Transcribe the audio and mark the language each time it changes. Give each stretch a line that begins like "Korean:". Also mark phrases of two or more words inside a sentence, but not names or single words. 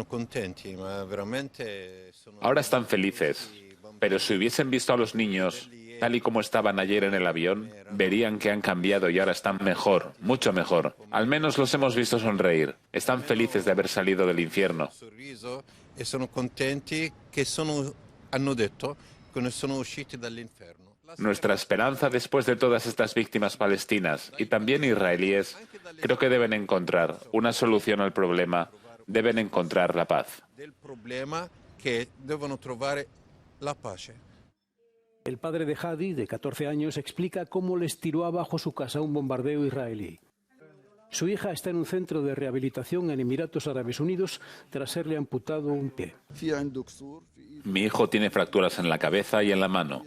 Spanish: Ahora están felices, pero si hubiesen visto a los niños, tal y como estaban ayer en el avión, verían que han cambiado y ahora están mejor, mucho mejor. Al menos los hemos visto sonreír. Están felices de haber salido del infierno.
Italian: E sono contenti che hanno detto che sono usciti dall'inferno.
Spanish: Nuestra esperanza después de todas estas víctimas palestinas y también israelíes, creo que deben encontrar una solución al problema, deben encontrar la paz.
Italian: Del problema che devono trovare la pace.
Spanish: El padre de Hadi, de 14 años, explica cómo les tiró abajo su casa un bombardeo israelí. Su hija está en un centro de rehabilitación en Emiratos Árabes Unidos tras serle amputado un pie. Mi hijo tiene fracturas en la cabeza y en la mano.